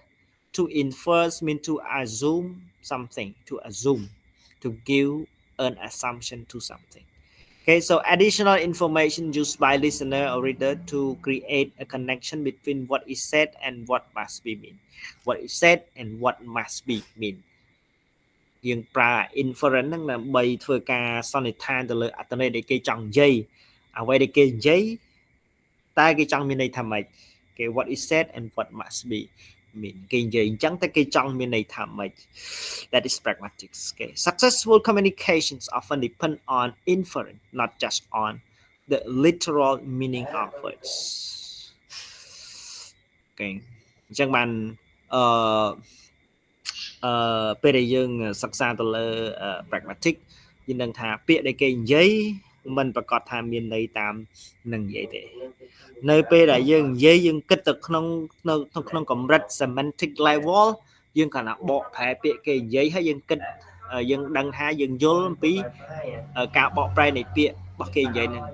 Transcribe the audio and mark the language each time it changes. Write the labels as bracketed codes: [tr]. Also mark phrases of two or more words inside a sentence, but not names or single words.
[en] To infer means to assume something, to assume, to give an assumption to something. Okay, so additional information used by listener or reader to create a connection between what is said and what must be mean. What is said and what must be mean. [km] យើងប្រើ inference ហ្នឹងដើម្បីធ្វើការសន្និដ្ឋានទៅលើអត្ថន័យដែលគេចង់និយាយអ្វីដែលគេនិយាយតើគេចង់មានន័យថាម៉េចគេ [en] what is said and what must be mean [km] គេនិយាយអញ្ចឹងតែគេចង់មានន័យថាម៉េច [en] that is pragmatics. Okay, successful communications often depend on inference, not just on the literal meaning of words. [km] Okay, អញ្ចឹងបានអឺពេលដែលយើងសិក្សាទៅលើ pragmatic យើងដឹងថាពាក្យដែលគេនិយាយមិនប្រកាសថាមានន័យតាមនឹងនិយាយទេនៅពេលដែលយើងនិយាយយើងគិតទៅក្នុងកម្រិត [en] semantic level [km] យើងគ្រាន់តែបកប្រែពាក្យគេនិយាយហើយយើងគិតយើងដឹងថាយើងយល់អំពីការបកប្រែនៃពាក្យរបស់គេនិយាយហ្នឹង